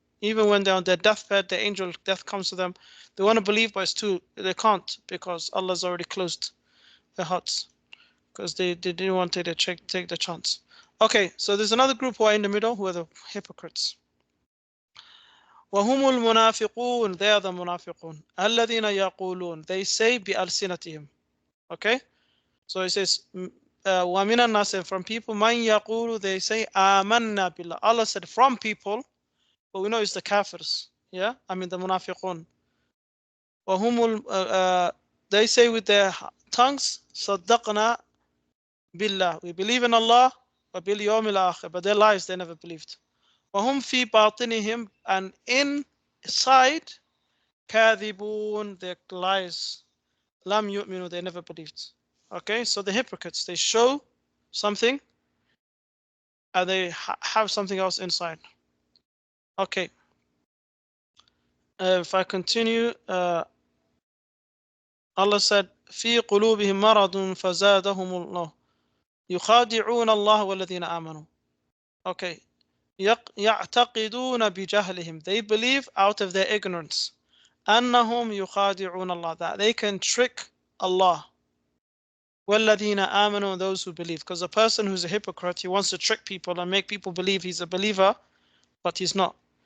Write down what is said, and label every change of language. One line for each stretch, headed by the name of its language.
English: Even when they're on their deathbed, the angel of death comes to them. They want to believe, but they can't, because Allah's already closed their hearts, because they didn't want to take the chance. Okay, so there's another group who are in the middle, who are the hypocrites.
Arabic: وهم المنافقون,
English: they are the munafiqun.
Arabic: الذين يقولون,
English: they say
Arabic: بألسنتهم.
English: Okay, so it says
Arabic: ومن الناس,
English: from people,
Arabic: من يقول,
English: they say
Arabic: آمنا بالله.
English: Allah said from people, but we know it's the kafirs. Yeah, I mean the munafiqun.
Arabic: وهم
English: they say with their tongues
Arabic: صدقنا بالله,
English: we believe in Allah,
Arabic: وباليوم الآخر,
English: but their lives they never believed.
Arabic: وهم في باطنهم,
English: and inside
Arabic: كاذبون,
English: their lies.
Arabic: لم يؤمنوا,
English: they never believed. Okay, so the hypocrites, they show something and they have something else inside. Okay, if I continue, Allah said
Arabic: في قلوبهم مرض فزادهم الله يخادعون الله والذين آمنوا.
English: Okay,
Arabic: يعتقدون بجهلهم,
English: they believe out of their ignorance.
Arabic: أنهم يخادعون الله,
English: that they can trick Allah.
Arabic: وَالَّذِينَ آمَنُوا,
English: those who believe. Because a person who's a hypocrite, he wants to trick people and make people believe he's a believer, but he's not.